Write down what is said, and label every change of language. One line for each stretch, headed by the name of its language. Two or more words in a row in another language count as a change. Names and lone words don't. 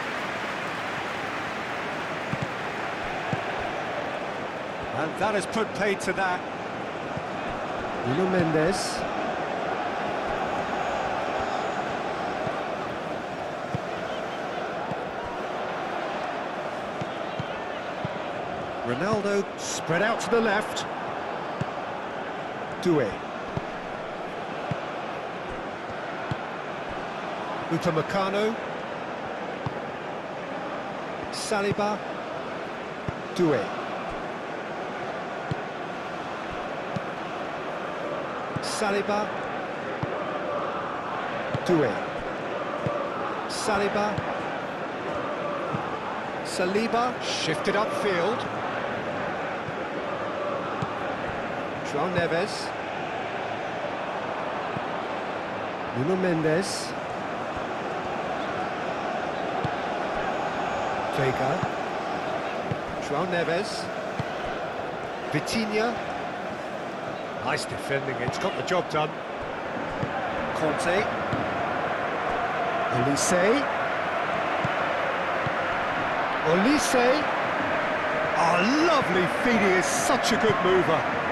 English: And that has put paid to that. Nuno Mendes. Ronaldo spread out to the left. Doué. Upamecano. Saliba. Doué. Saliba. Doué. Saliba. Saliba shifted upfield. João Neves. Nuno Mendes. Vega. João Neves. Vitinha. Nice defending, it's got the job done. Conte. Olise. Olise. Oh, lovely feed, he is such a good mover.